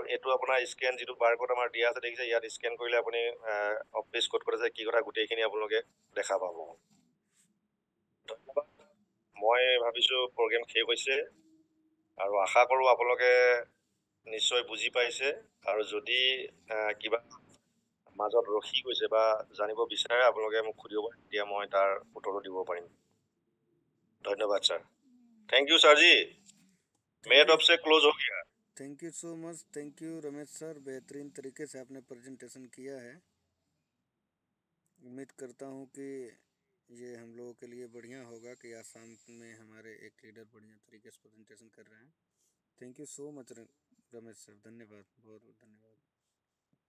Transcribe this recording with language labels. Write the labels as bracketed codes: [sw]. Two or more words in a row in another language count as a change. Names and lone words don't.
[as] এইটো আপোনাৰ স্কেন যিটো বাৰকোড আমাৰ দিয়া আছে দেখিছে ইয়াত স্কেন কৰিলে আপুনি অফিচ ক'ত আছে কি কথা গোটেইখিনি আপোনালোকে দেখা পাব ধন্যবাদ মই ভাবিছোঁ প্ৰগ্ৰেম শেষ হৈছে আৰু আশা কৰোঁ আপোনালোকে নিশ্চয় বুজি পাইছে আৰু যদি কিবা মাজত ৰখি গৈছে বা জানিব বিচাৰে আপোনালোকে মোক সুধিব পাৰে, তেতিয়া মই তাৰ উত্তৰো দিব পাৰিম। ধন্যবাদ ছাৰ। [en] thank you [hi] सर जी। मेड ऑफ से क्लोज हो गया। [en] thank you so much, thank you [hi] रमेश सर, बेहतरीन तरीके से आपने प्रेजेंटेशन किया है। उम्मीद करता हूँ कि ये हम लोगों के लिए बढ़िया होगा कि आसाम में हमारे एक लीडर बढ़िया तरीके से प्रेजेंटेशन कर रहे हैं। [en] thank you so much [hi] रमेश सर, धन्यवाद, बहुत बहुत धन्यवाद।